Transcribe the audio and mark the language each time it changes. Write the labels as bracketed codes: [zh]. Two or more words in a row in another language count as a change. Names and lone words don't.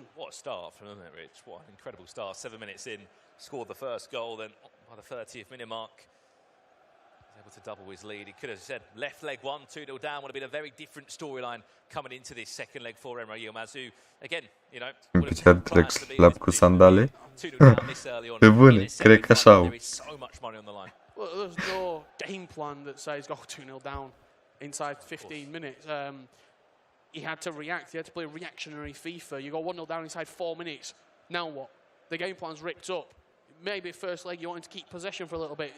[en] What a start from him, Rich. What an incredible start. 7 minutes in, scored the first goal. Then by the 30th minute mark, able to double his lead. He could have said left leg 1, 2-0 down. Would have been a very different storyline coming into this second leg for Emre Yilmaz, who, again, you know, would have had plans to be [ro] cu sandale. [en] 2-0 down this early on. [ro] Pe bune, cred că așa au. [en] There is so much money on the line. Well, there's no game plan that says go 2-0 down inside 15 minutes. He had to react. He had to play reactionary FIFA. You go 1-0 down inside 4 minutes. Now what? The game plan's ripped up. Maybe first leg you wanted to keep possession for a little bit.